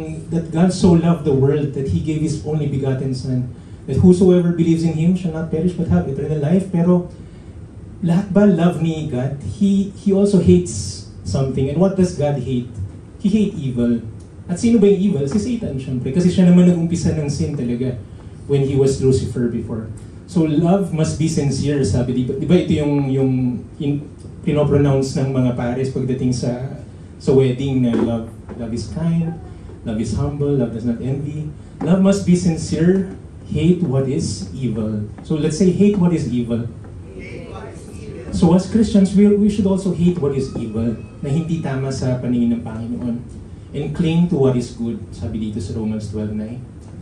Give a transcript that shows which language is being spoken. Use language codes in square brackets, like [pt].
[en] That God so loved the world that He gave His only begotten Son, that whosoever believes in Him shall not perish but have eternal life. [tl] Pero lahat ba love ni God? [en] He also hates something. And what does God hate? He hates evil. [tl] At sino ba yung evil? Si Satan, syempre. Kasi siya naman nag-umpisa ng sin talaga [en] when he was Lucifer before. So love must be sincere, sabi. [tl] Di ba ito yung pinopronounce ng mga pares pagdating sa wedding na love. [en] Love is kind, love is humble, love does not envy. Love must be sincere, hate what is evil. So let's say hate what is evil. So as Christians, we should also hate what is evil, [tl] na hindi tama sa paningin ng Panginoon, [en] and cling to what is good, sabi dito sa Romans 12:9.